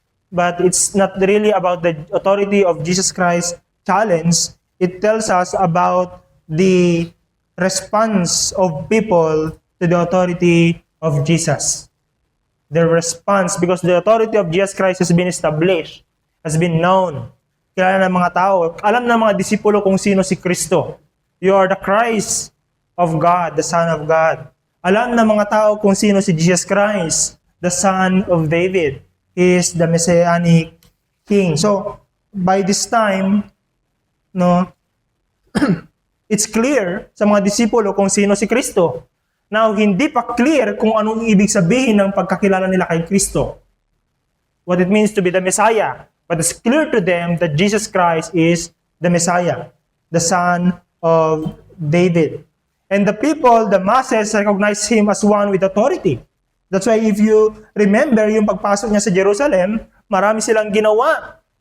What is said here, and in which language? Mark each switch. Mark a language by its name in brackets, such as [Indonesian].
[English] But it's not really about the authority of Jesus Christ challenge. It tells us about the response of people to the authority of Jesus. Their response, because the authority of Jesus Christ has been established, has been known. [Filipino] Kilala ng mga tao, alam ng mga disipulo kung sino si Kristo. [English] You are the Christ of God, the Son of God. [Filipino] Alam ng mga tao kung sino si Jesus Christ, [English] the Son of David. He is the Messianic King. So, by this time, no, it's clear [Filipino] sa mga disipulo kung sino si Kristo. Now, hindi pa clear kung anong ibig sabihin ng pagkakilala nila kay Kristo. [English] What it means to be the Messiah. But it's clear to them that Jesus Christ is the Messiah, the Son of David. And the people, the masses, recognize Him as one with authority. That's why if you remember [Filipino] yung pagpasok niya sa Jerusalem, marami silang ginawa.